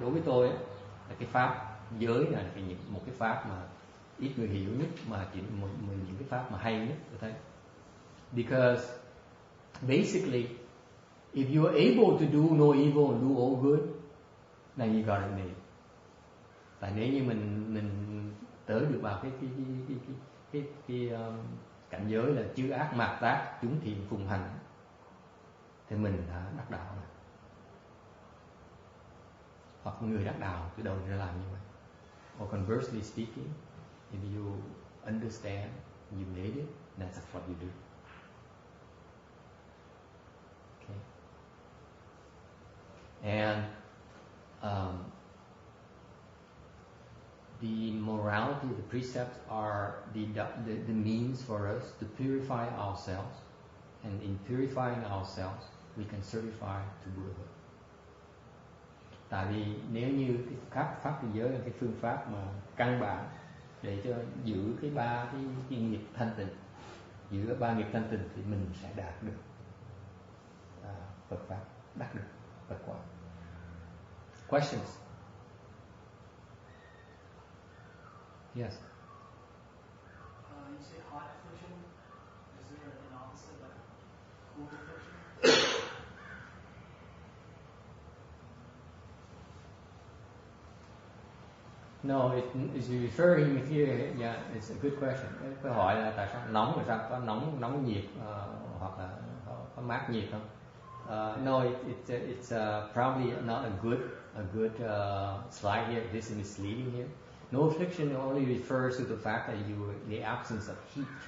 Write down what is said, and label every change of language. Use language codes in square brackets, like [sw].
[vi] Đối với tôi là cái pháp giới này là một cái pháp mà ít người hiểu nhất, mà chỉ những cái pháp mà hay nhất tôi thấy. [en] Because basically, if you are able to do no evil and do all good, then you got it made. [vi] Tại nếu như mình tới được vào cái cảnh giới là chư ác mạt tác, chúng thiện phùng hành, thì mình đã đắc đạo rồi. Hoặc người đắc đạo từ đầu ra làm như vậy. [en] Or conversely speaking, if you understand, you made it, that's what you do. And the morality, the precepts are the means for us to purify ourselves, and in purifying ourselves, we can certify to Buddhahood. [vi] Tại vì nếu như cái pháp trì giới là cái phương pháp mà căn bản để cho giữ cái ba cái nghiệp thanh tịnh, giữ ba nghiệp thanh tịnh thì mình sẽ đạt được Phật pháp, đạt được Phật quả. [en] Questions? Yes. You say hot affliction. Is there an opposite, like cold affliction? No, is referring here. Yeah, it's a good question. [vi] Câu hỏi là tại sao nóng, là sao có nóng nhiệt hoặc là có mát nhiệt không? [en] No, it's probably not a good slide here. This is misleading here. No affliction only refers to the fact that the absence of heat.